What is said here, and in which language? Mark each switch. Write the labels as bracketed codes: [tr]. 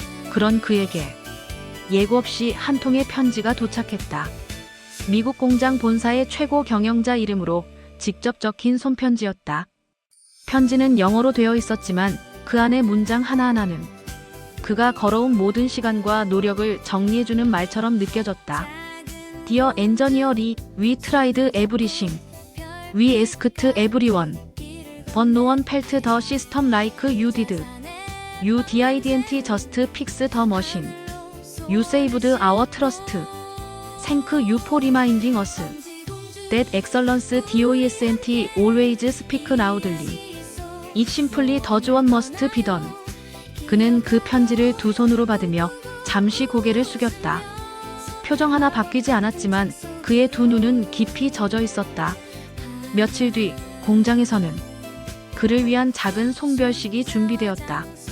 [ko] 그런 그에게 예고 없이 한 통의 편지가 도착했다. 미국 공장 본사의 최고 경영자 이름으로 직접 적힌 손편지였다. 편지는 영어로 되어 있었지만 그 안의 문장 하나하나는 그가 걸어온 모든 시간과 노력을 정리해주는 말처럼 느껴졌다. [en] Dear Engineer Lee, we tried everything. We asked everyone. But no one felt the system like you did. You didn't just fix the machine. You saved our trust. Thank you for reminding us. That excellence doesn't always speak loudly. It simply does what must be done. [ko] 그는 그 편지를 두 손으로 받으며 잠시 고개를 숙였다. 표정 하나 바뀌지 않았지만 그의 두 눈은 깊이 젖어 있었다. 며칠 뒤 공장에서는 그를 위한 작은 송별식이 준비되었다.